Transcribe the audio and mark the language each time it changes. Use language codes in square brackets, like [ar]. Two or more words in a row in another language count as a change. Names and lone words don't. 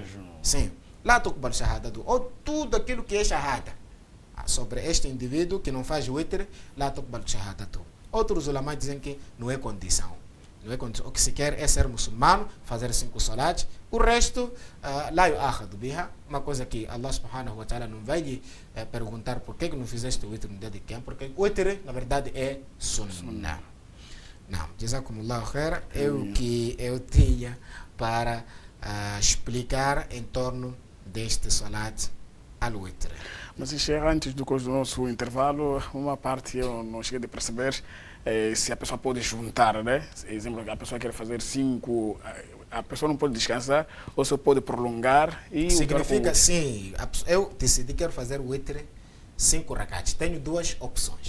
[ar] Sim. لا تقبل شهادته. [pt] Ou tudo aquilo que é shahada sobre este indivíduo que não faz o witr, [ar] لا تقبل شهادته. [pt] Outros ulamás dizem que não é condição. Não é condição. O que se quer é ser muçulmano, fazer 5 salats. O resto, [ar] لا يؤاخذ بها, [pt] uma coisa que Allah [ar] سبحانه وتعالى [pt] não vai lhe perguntar por que não fizeste o witr no dia de Qiyam, porque o witr, na verdade, é sunnah. Não, [ar] جزاكم الله خير, [pt] é o que eu tinha para explicar em torno deste [ar] صلاة الوتر. [pt] Mas antes do nosso intervalo, uma parte eu não cheguei a perceber se a pessoa pode juntar, né? Exemplo, a pessoa quer fazer 5, a pessoa não pode descansar, ou só pode prolongar e... Significa, sim, eu decidi que quero fazer o witr 5 rakats.